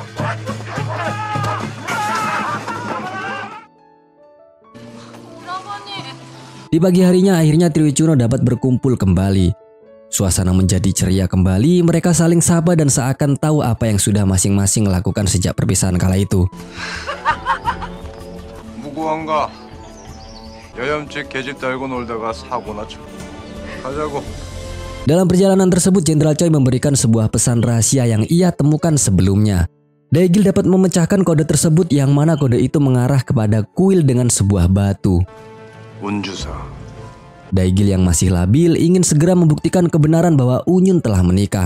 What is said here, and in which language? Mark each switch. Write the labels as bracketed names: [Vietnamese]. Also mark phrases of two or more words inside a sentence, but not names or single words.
[Indonesian] Di pagi harinya akhirnya Trio Chuno dapat berkumpul kembali. Suasana menjadi ceria kembali, mereka saling sapa dan seakan tahu apa yang sudah masing-masing lakukan sejak perpisahan kala itu. [Korean] 무고한가? 여염집 계집 달고 놀다가 사고나 쳐. 가자고. [Indonesian] Dalam perjalanan tersebut, Jenderal Choi memberikan sebuah pesan rahasia yang ia temukan sebelumnya. Daigil dapat memecahkan kode tersebut yang mana kode itu mengarah kepada kuil dengan sebuah batu. 운주사. Daigil yang masih labil ingin segera membuktikan kebenaran bahwa Unyun telah menikah.